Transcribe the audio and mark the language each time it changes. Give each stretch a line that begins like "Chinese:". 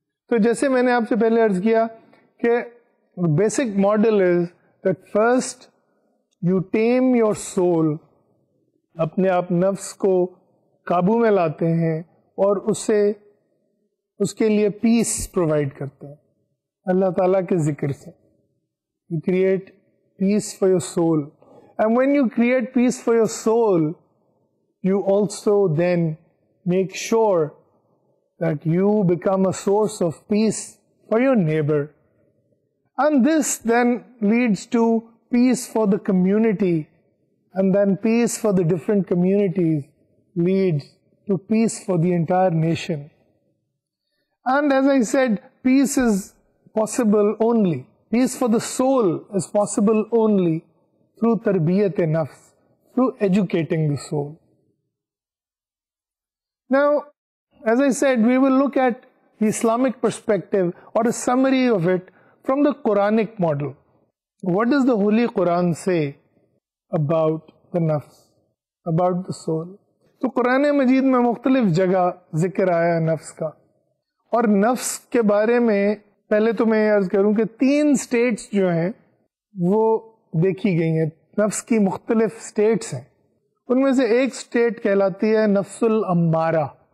Urdu: تو جیسے میں نے آپ سے پہلے عرض کیا کہ
English: basic model is that first you tame your soul,
Urdu: اپنے آپ نفس کو قابو میں لاتے ہیں اور اس کے لیے پیس پرووائڈ کرتے ہیں اللہ تعالیٰ کے ذکر سے.
English: You create peace for your soul, and when you create peace for your soul you also then make sure that you become a source of peace for your neighbor. And this then leads to peace for the community, and then peace for the different communities leads to peace for the entire nation. And as I said, peace is possible only, peace for the soul is possible only through tarbiyat-e-nafs, through educating the soul. Now, as I said, we will look at the Islamic perspective or a summary of it from the Quranic model. What does the Holy Quran say about the nafs, about the soul?
Urdu: تو قرآن مجید میں مختلف جگہ ذکر آیا نفس کا، اور نفس کے بارے میں پہلے تو میں عرض کروں کہ 3 سٹیٹس جو ہیں وہ دیکھی گئی ہیں. نفس کی مختلف سٹیٹس ہیں، ان میں سے ایک سٹیٹ کہلاتی ہے نفس الامارہ.